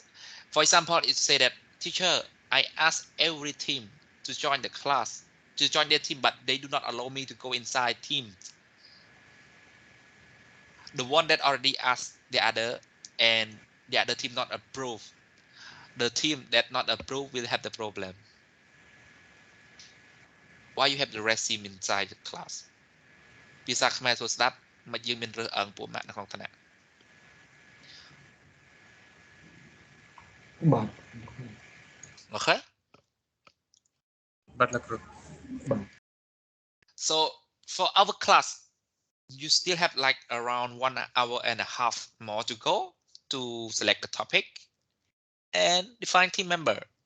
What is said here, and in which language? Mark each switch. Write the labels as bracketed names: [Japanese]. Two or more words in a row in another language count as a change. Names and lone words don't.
[English] For example, it say that teacher, I ask every team to join the class, to join their team, but they do not allow me to go inside team. The one that already asked the other and the other team not approve. The team that not approved will have the problem. Why you have the rest team inside the class? [Khmer] ភាសាខ្មែរសួរស្ដាប់មកយើងមានរើសអើងពួកម៉ាក់នៅក្នុងថ្នាក់ [English] But Okay. But like, So for our class, you still have like around 1 hour and a half more to go to select the topic and define team member.